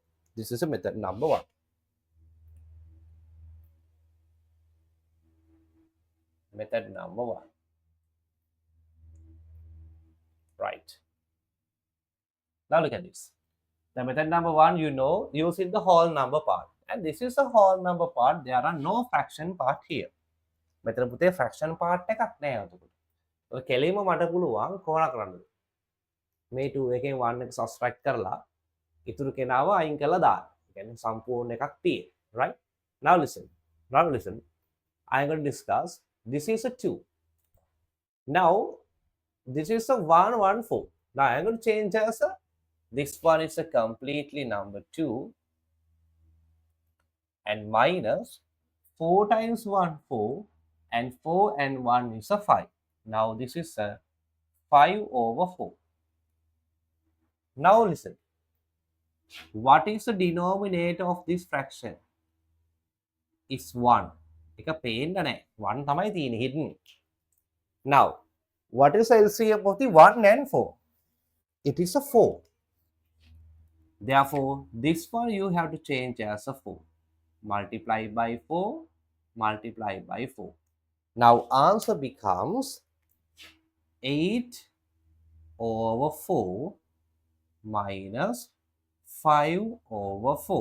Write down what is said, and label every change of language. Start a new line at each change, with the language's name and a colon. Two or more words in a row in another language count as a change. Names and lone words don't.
English: This is a method number 1. Method number 1. Right. Now look at this. The method number 1, you know, using the whole number part. And this is a whole number part. There are no fraction part here.
Sinhala: මෙතන පුතේ
English: fraction part
Sinhala: එකක් නෑ එතකොට. ඔය කෙලින්ම මට පුළුවන් කොහොම කරන්නද? මේ 2 එකෙන් 1 එක subtract කරලා ඉතුරු කෙනාව අයින් කරලා දාන්න. ඒ කියන්නේ සම්පූර්ණ එකක් තියෙන.
English: Right? Now listen. Now listen. I'm going to discuss. This is a 2. Now this is a 1/1/4. Now I'm going to change as a, this one is a completely number 2 and minus 4 times 1 4 and 4 and 1 is a 5. Now this is a 5/4. Now listen, what is the denominator of this fraction? It's 1.
Sinhala: එක පේන්න නෑ 1 තමයි තියෙන්නේ hidden.
English: Now what is the LCM of the 1 and 4? It is a 4. Therefore this one you have to change as a 4. Multiply by 4, multiply by 4. Now answer becomes 8/4 minus 5/4.